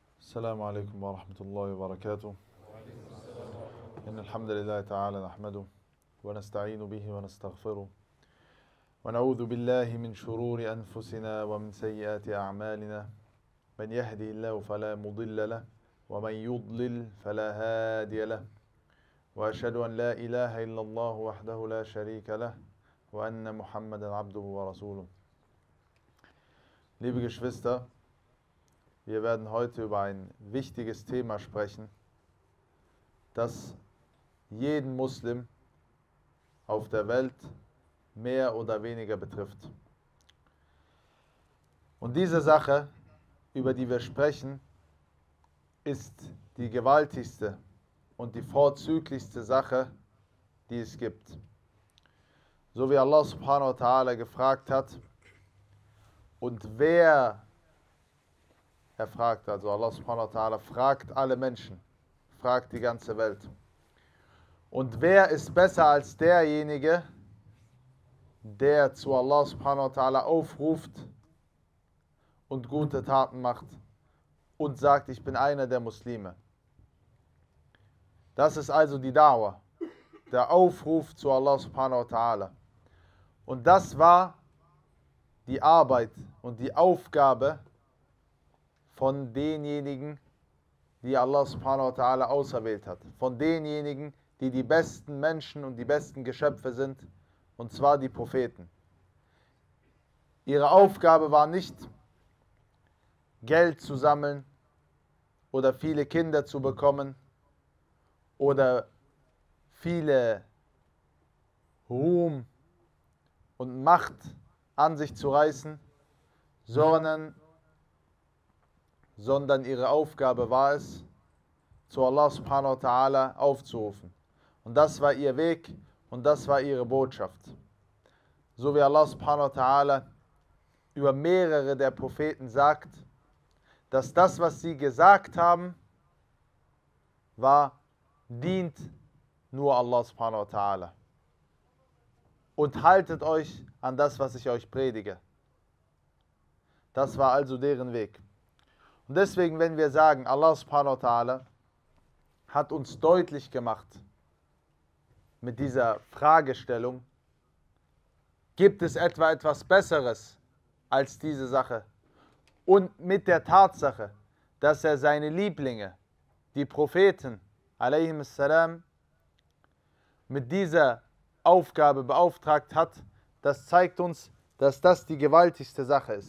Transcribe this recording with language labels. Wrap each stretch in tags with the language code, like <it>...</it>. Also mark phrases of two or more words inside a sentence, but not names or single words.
<ar>السلام عليكم ورحمة الله وبركاته. إن الحمد لله تعالى نحمده ونستعين به ونستغفره ونعوذ بالله من شرور أنفسنا ومن سيئات أعمالنا. من يهدي الله فلا مضل له ومن يضلل فلا هادي له. وأشهد أن لا إله إلا الله وحده لا شريك له وأن محمدا عبده ورسوله.</ar> <de>Liebe Geschwister, wir werden heute über ein wichtiges Thema sprechen, das jeden Muslim auf der Welt mehr oder weniger betrifft. Und diese Sache, über die wir sprechen, ist die gewaltigste und die vorzüglichste Sache, die es gibt. So wie Allah</de> <ar>سبحانه وتعالى</ar> <de>gefragt hat, und wer er fragt, also Allah</de> <ar>سبحانه وتعالى</ar> <de>fragt alle Menschen, fragt die ganze Welt. Und wer ist besser als derjenige, der zu Allah</de> <ar>سبحانه وتعالى</ar> <de>aufruft und gute Taten macht und sagt, ich bin einer der Muslime. Das ist also die Da'wah, der Aufruf zu Allah</de> <ar>سبحانه وتعالى.</ar> <de>Und das war die Arbeit und die Aufgabe von denjenigen, die Allah</de> <ar>سبحانه وتعالى</ar> <de>auserwählt hat. Von denjenigen, die die besten Menschen und die besten Geschöpfe sind, und zwar die Propheten. Ihre Aufgabe war nicht, Geld zu sammeln oder viele Kinder zu bekommen oder viele Ruhm und Macht an sich zu reißen, sondern ihre Aufgabe war es, zu Allah</de> <ar>سبحانه وتعالى</ar> <de>aufzurufen. Und das war ihr Weg und das war ihre Botschaft. So wie Allah</de> <ar>سبحانه وتعالى</ar> <de>über mehrere der Propheten sagt, dass das, was sie gesagt haben, dient nur Allah</de> <ar>سبحانه وتعالى.</ar> <de>Und haltet euch an das, was ich euch predige. Das war also deren Weg. Und deswegen, wenn wir sagen, Allah</de> <ar>سبحانه وتعالى</ar> <de>hat uns deutlich gemacht mit dieser Fragestellung, gibt es etwas Besseres als diese Sache? Und mit der Tatsache, dass er seine Lieblinge, die Propheten, alaihimussalam, mit dieser Aufgabe beauftragt hat, das zeigt uns, dass das die gewaltigste Sache ist.</de>